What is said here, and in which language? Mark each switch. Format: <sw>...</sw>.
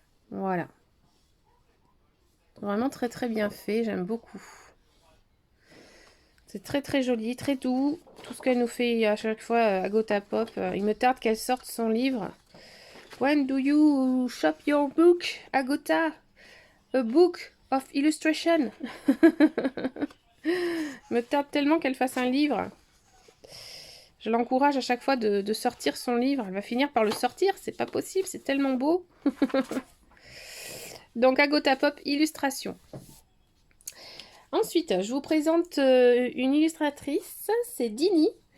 <fr>Voilà. Vraiment très très bien fait, j'aime beaucoup. C'est très très joli, très doux. Tout ce qu'elle nous fait à chaque fois à Gotha Pop. Il me tarde qu'elle sorte son livre.</fr> <en>When do you shop your book, Agota? A book of illustration.</en> <fr>Il me tarde tellement qu'elle fasse un livre. Je l'encourage à chaque fois de sortir son livre. Elle va finir par le sortir, c'est pas possible, c'est tellement beau. Donc Agota Pop illustration. Ensuite, je vous présente une illustratrice, c'est Dini.</fr>